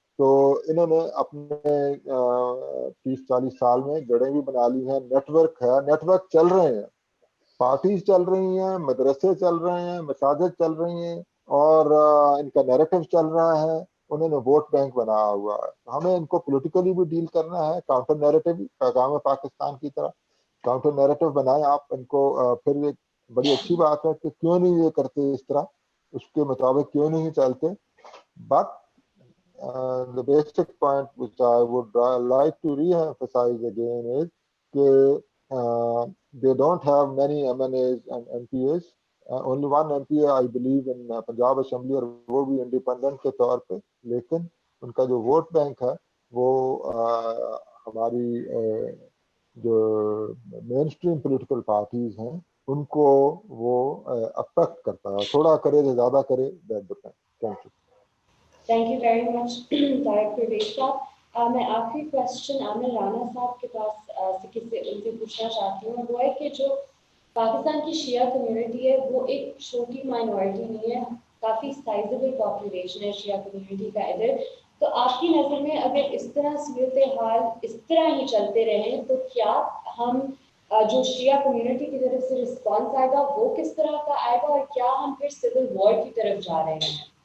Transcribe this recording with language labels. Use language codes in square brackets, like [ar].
[ur] تو انہوں نے اپنے 30-40 سال میں جڑیں بھی بنا لی ہیں, نیٹ ورک ہے, نیٹ ورک چل رہے ہیں, پارٹیز چل رہی ہیں, مدرسے چل رہے ہیں, مساجد چل رہی ہیں, اور ان کا نیریٹو چل رہا ہے. انہوں نے ووٹ بینک بنایا ہوا ہے. ہمیں ان کو پولیٹیکلی بھی ڈیل کرنا ہے, کاؤنٹر نیریٹو, پیغام پاکستان کی طرح کاؤنٹر نیریٹو بنائیں آپ ان کو. پھر ایک بڑی اچھی بات ہے کہ کیوں نہیں یہ کرتے اس طرح, اس کے مطابق کیوں نہیں چلتے. [en] But the basic point which I would like to re-emphasize again is that they don't have many MNAs and MPAs. Only one MPA I believe in Punjab Assembly, [ur] اور وہ بھی انڈیپینڈنٹ کے طور پہ. لیکن ان کا جو ووٹ بینک ہے وہ ہماری جو مین اسٹریم پولیٹیکل پارٹیز ہیں ان کو وہ افیکٹ کرتا ہے. تھوڑا کرے یا زیادہ کرے, that depend. Thank you. [en] Thank you very much, Tariq Parvez صاحب. [ur] میں آخری کوشچن عامر رانا صاحب کے پاس ان سے پوچھنا چاہتی ہوں, وہ ہے کہ جو پاکستان کی شیعہ کمیونٹی ہے وہ ایک چھوٹی مائنورٹی نہیں ہے, کافی سائزبل پاپولیشن ہے شیعہ کمیونٹی کا ادھر. تو آپ کی نظر میں اگر اس طرح صورتحال اس طرح ہی چلتے رہیں تو کیا ہم جو شیعہ کمیونٹی کی طرف سے رسپانس آئے گا وہ کس طرح کا آئے گا, اور کیا ہم پھر سول وار کی طرف جا رہے ہیں؟